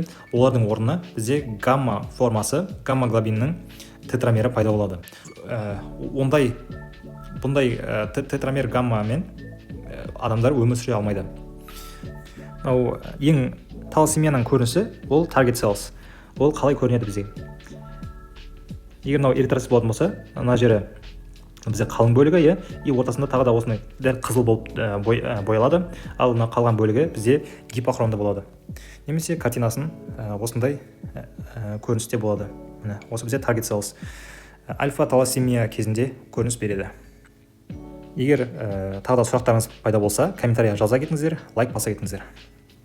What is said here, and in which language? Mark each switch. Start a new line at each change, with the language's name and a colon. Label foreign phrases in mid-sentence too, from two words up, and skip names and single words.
Kazakh: Олардың орнына бізде гамма формасы, гамма-глобиннің тетрамері пайда болады. Бұндай тетрамер гаммамен адамдар өмір сүре алмайды. Ең талассемияның көрінісі ол
English: target cells.
Kazakh: Ол қалай көрінеді бізге? Егер эритроцит болатын болса, ана жері бізде қалың бөлігі, и ортасында тағы да осындай дәл қызыл болып боялады, ал қалған бөлігі бізде гипохромды болады. Немесе картинасын осындай көріністе болады. Осы бізде
English: target cells.
Kazakh: Альфа-талассемия кезінде көрініс береді. Егер тағы да сұрақтарыңыз пайда болса, комментария жаза кетіңіздер, лайк баса кетіңіздер.